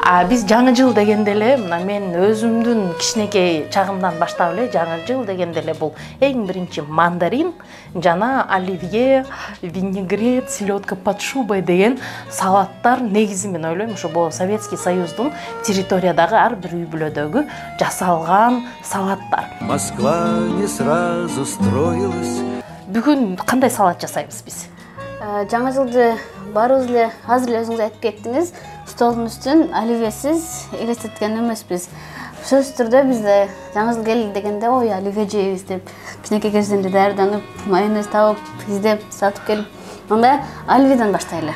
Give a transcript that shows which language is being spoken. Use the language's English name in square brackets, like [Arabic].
[Kyrgyz] Биз жаңы жыл дегенде эле, мен өзүмдүн кичинекей чагымдан баштап эле жаңы жыл дегенде эле бул эң биринчи мандарин жана оливье, винегрет, селедка под шубой деген салаттар негизи мен ойлойм, ушу бул Советский Союздун территориядагы ар бир үй бүлөдөгү жасалган салаттар. [Russian] Москва не сразу строилась. [Kyrgyz] Бүгүн кандай салат жасайбыз биз? Жаңы жылды баарыбыз эле азыр эле өзүңүз айтып кеттиңиз. Столдун үстүн оливьесиз элестеткен эмеспиз. Сөзсүз түрдө бизде жаңы жыл келди дегенде ой оливье жейбиз деп кичинекей кезинен даярданып, майонез табып, издеп, сатып келип, анда оливьеден баштайлы.